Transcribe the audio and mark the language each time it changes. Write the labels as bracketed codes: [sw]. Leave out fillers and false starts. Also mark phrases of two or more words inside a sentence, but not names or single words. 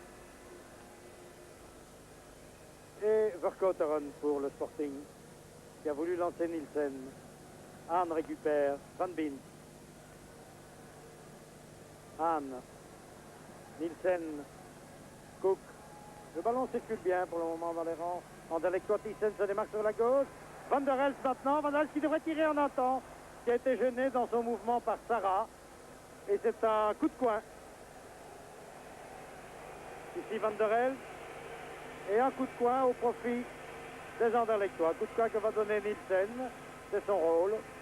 [fr] Et Vercauteren pour le Sporting, qui a voulu lancer Nielsen. Hahn récupère Van Bien. Hahn. Nielsen. Cook. Le ballon circule bien pour le moment dans les rangs. Anderlechtois. Thyssen se démarque sur la gauche. Van der Elst maintenant. Van der Elst qui devrait tirer en un temps, qui a été gêné dans son mouvement par Sarra. Et c'est un coup de coin. Ici Van der Elst. Et un coup de coin au profit des Anderlechtois. Coup de coin que va donner Nielsen. C'est son rôle.